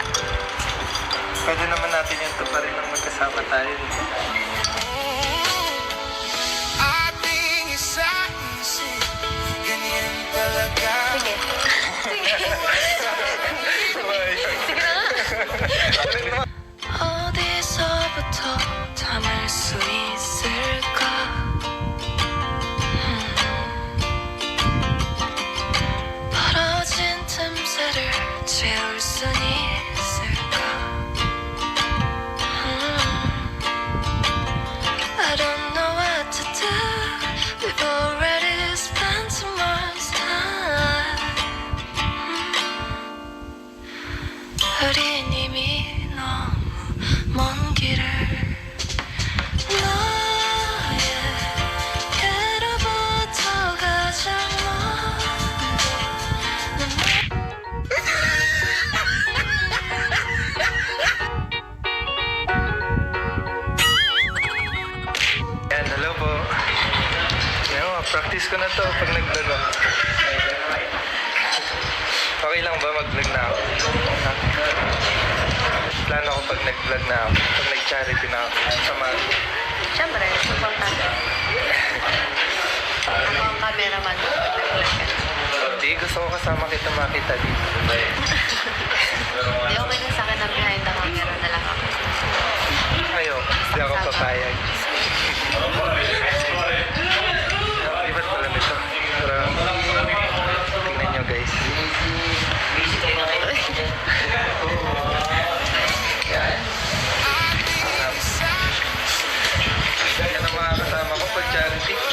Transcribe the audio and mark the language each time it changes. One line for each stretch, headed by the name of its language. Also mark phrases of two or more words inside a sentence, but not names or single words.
Filipino: Pwede naman natin yung tuparin ng magkasama tayo. ating isa-isip, ganyan talaga. Sige. Sige. Sige na nga.
Korean: 어디서부터 담을 수 있을까? 벌어진 틈새를 채울 순 있을까?
English: I don't know what to do. We've already spent too much time.
Korean: 우린 이미 너무 먼 길을 너에게로부터 가장
Filipino: Yan, hello po. Yan, practice ko na to pag nag-vlog ako. Okay lang ba mag-vlog na ako? Ha? Plano ko pag nag-vlog na ako, pag nag-charity na ako, sama. Siyempre, importante. Ako ang cameraman. gusto ko kasama kita makita dito. Hindi, okay na sa akin na
English: behind the camera
Filipino: na lang ako. Ayoko, hindi ako papayag. Libat pala nito. Pero, tingnan nyo guys. Yan ang mga kasama ko pag charity.